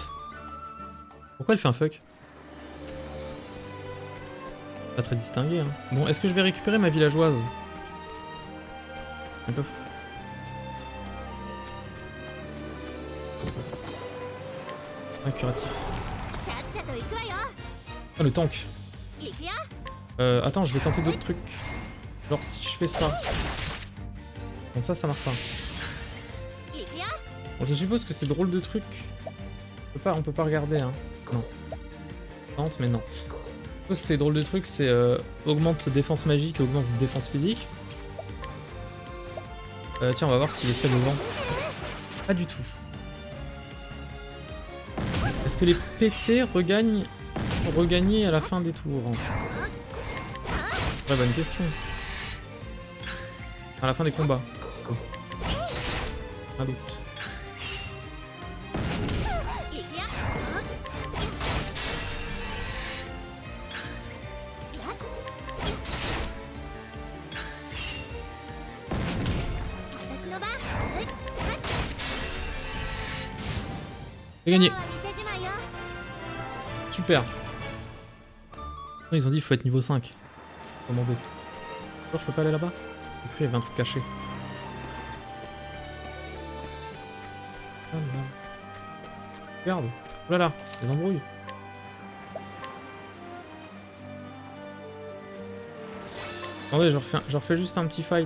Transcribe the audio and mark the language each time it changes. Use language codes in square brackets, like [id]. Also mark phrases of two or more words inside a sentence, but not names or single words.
[fr] Pourquoi elle fait un fuck? Pas très distingué, hein. Bon, est-ce que je vais récupérer ma villageoise? Un coffre. Un curatif. [ja] ちゃっちゃと行くわよ [fr] Oh, le tank. [ja] 行くよ [fr] Attends, je vais tenter d'autres trucs. Genre si je fais ça. Bon, ça marche pas. [ja] 行くよ [fr] Bon, je suppose que c'est drôle de truc. On peut pas regarder, hein. Non. Tente, mais non. Je suppose que c'est drôle de truc, c'est augmente défense magique et augmente défense physique. Tiens, on va voir s'il est fait devant. Pas du tout. Est-ce que les PT regagnent à la fin des tours? Ouais, bonne question. À la fin des combats. Un doute. [ja] 行くよ 私の番 [fr] J'ai gagné. [ja] 今日は店じまいよ [fr] Super. Non, ils ont dit il faut être niveau 5. Demandez. Je peux pas aller là-bas? J'ai cru qu'il y avait un truc caché. Ah, non. Regarde. Oh là là, les embrouilles. Attendez, je refais juste un petit fight.